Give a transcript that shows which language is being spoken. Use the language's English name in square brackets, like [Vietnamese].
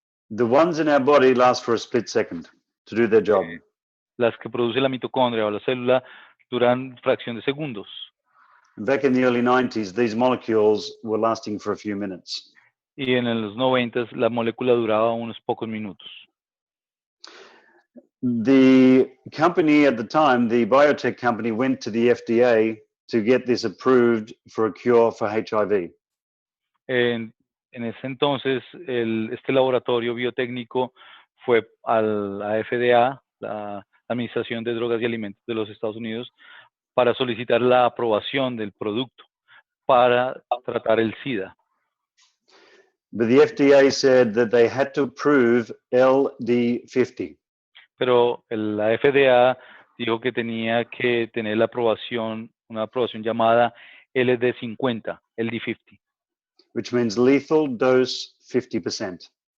[English] The ones in our body last for a split second to do their job. [Spanish] Las que produce la mitocondria o la célula duran fracción de segundos. [English] Back in the early 90s, these molecules were lasting for a few minutes. [Spanish] Y en los 90 la molécula duraba unos pocos minutos. [English] The company at the time, the biotech company, went to the FDA to get this approved for a cure for HIV. [Spanish] En ese entonces, este laboratorio biotécnico fue a la FDA, la Administración de Drogas y Alimentos de los Estados Unidos, para solicitar la aprobación del producto para tratar el SIDA. [English] But the FDA said that they had to approve LD50. [Spanish] Pero la FDA dijo que tenía que tener la aprobación, una aprobación llamada LD50, LD50. [English] Which means lethal dose 50%.